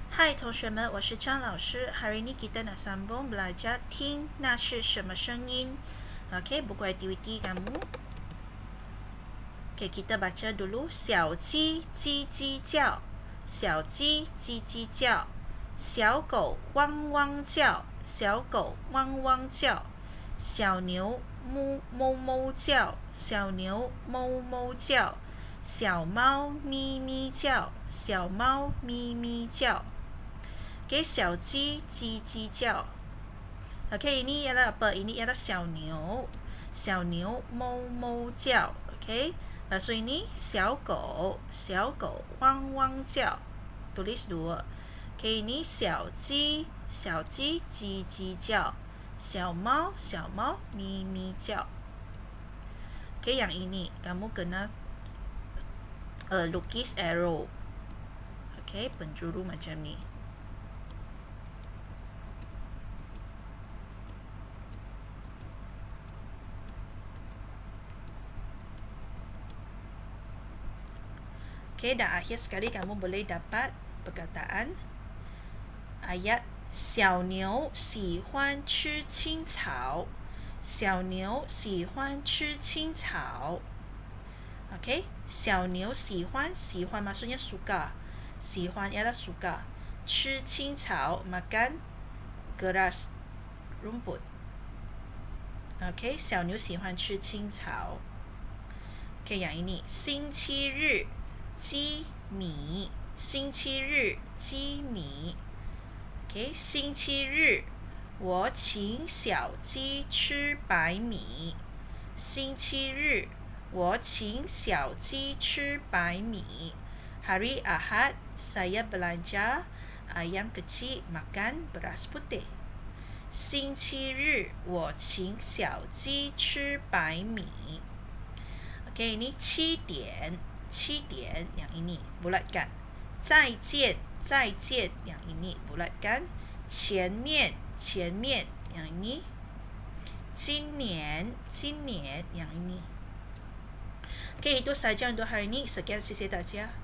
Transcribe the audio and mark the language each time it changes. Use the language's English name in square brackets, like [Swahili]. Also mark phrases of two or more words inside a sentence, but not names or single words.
[Malay] Hai [Chinese] 同学们，我是张老师。 [Malay] Hari ini kita nak sambung belajar [Chinese] 听那是什么声音。 [Malay] Okay, buku aktiviti kamu. Okay, kita baca dulu. [Chinese] 小鸡叽叽叫，小鸡叽叽叫，小狗汪汪叫，小狗汪汪叫，小牛哞哞哞叫，小牛哞哞叫，小猫咪咪叫，小猫咪咪叫。给小鸡叽叽叫。 [Malay] OK, ini ialah apa? Ini ialah [Chinese] 小牛，小牛哞哞叫。 [Malay] OK, so ini [Chinese] 小狗，小狗汪汪叫。 [Malay] Tulis dua. OK, ini [Chinese] 小鸡，小鸡叽叽叫。小猫，小猫咪咪叫。 [Malay] OK, yang ini kamu kena lukis arrow. OK, penjuru macam ni. Okay, dan akhir sekali kamu boleh dapat perkataan ayat [Chinese] 小牛喜欢吃青草，小牛喜欢吃青草。 [Malay] Okay, [Chinese] 小牛喜欢，喜欢 [Malay] maksudnya suka, 喜欢 ialah suka. [Chinese] 吃青草 [Malay] makan grass, rumput. [Chinese] Okay, 小牛喜欢吃青草。 [Malay] Okay, yang ini [Chinese] 星期日鸡米，星期日鸡米。OK， 星期日我请小鸡吃白米。星期日我请小鸡吃白米。 [Malay] Hari Ahad saya belanja ayam kecil makan beras putih。 [Chinese] 星期日我请小鸡吃白米。 [Malay] OK， ini [Chinese] 7点。7点 [Malay] yang ini bulatkan. [Chinese] 再见，再见 [Malay] yang ini bulatkan. [Chinese] 前面，前面 [Malay] yang ini. [Chinese] 今年，今年 [Malay] yang ini. Okey, itu saja untuk hari ini. Sekian, [Chinese] 谢谢大家。